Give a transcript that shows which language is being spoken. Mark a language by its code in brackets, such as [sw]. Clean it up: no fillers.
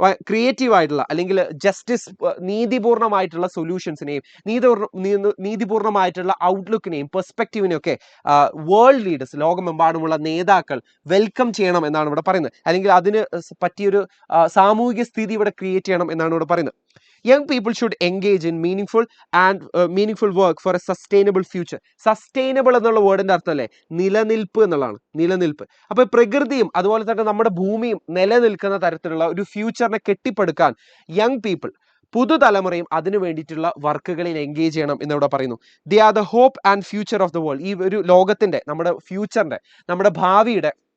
[ml] Creative ആയിട്ടുള്ള അല്ലെങ്കിൽ justice, നീതിപൂർണമായിട്ടുള്ള സൊല്യൂഷൻസിനെയും നീതിപൂർണമായിട്ടുള്ള ഔട്ട്ലുക്കിനെയും പെർസ്പെക്റ്റീവിനെയും ഒക്കെ വേൾഡ് ലീഡേഴ്സ്, ലോകമെമ്പാടുമുള്ള നേതാക്കൾ വെൽക്കം ചെയ്യണം എന്നാണ് ഇവിടെ പറയുന്നത്. അല്ലെങ്കിൽ അതിന് പറ്റിയൊരു സാമൂഹിക സ്ഥിതി ഇവിടെ ക്രിയേറ്റ് ചെയ്യണം എന്നാണ് ഇവിടെ പറയുന്നത്. [en] Young people should engage in meaningful work for a sustainable future. [ml] Sustainable എന്നുള്ള വേർഡിന്റെ അർത്ഥമല്ലേ നിലനിൽപ്പ് എന്നുള്ളതാണ്, നിലനിൽപ്പ്. അപ്പൊ പ്രകൃതിയും അതുപോലെ തന്നെ നമ്മുടെ ഭൂമിയും നിലനിൽക്കുന്ന തരത്തിലുള്ള ഒരു ഫ്യൂച്ചറിനെ കെട്ടിപ്പടുക്കാൻ യങ് പീപ്പിൾ, പുതുതലമുറയും അതിനു വേണ്ടിയിട്ടുള്ള വർക്കുകളിൽ എൻഗേജ് ചെയ്യണം എന്നിവിടെ പറയുന്നു. [en] The are the hope and future of the world. [ml] ഈ ഒരു ലോകത്തിന്റെ, നമ്മുടെ ഫ്യൂച്ചറിന്റെ, നമ്മുടെ ഭാവിയുടെ